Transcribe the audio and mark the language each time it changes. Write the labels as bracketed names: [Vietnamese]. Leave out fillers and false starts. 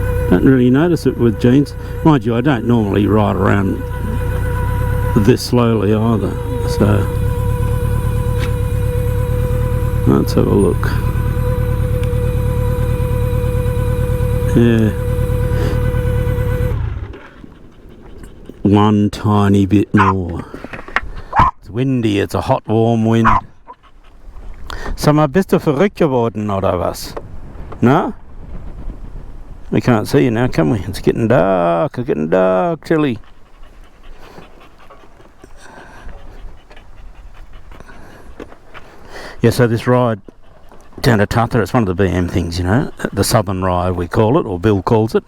[English] Don't really notice it with jeans. Mind you, I don't normally ride around this slowly either, so let's have a look. Yeah, one tiny bit more. It's windy, it's a hot warm wind. [German] Sag mal, bist du verrückt geworden oder was? [English] No? We can't see you now, can we? It's getting dark, chilly. Yeah, so this ride down to Tata, it's one of the BM things, you know, the Southern Ride we call it, or Bill calls it.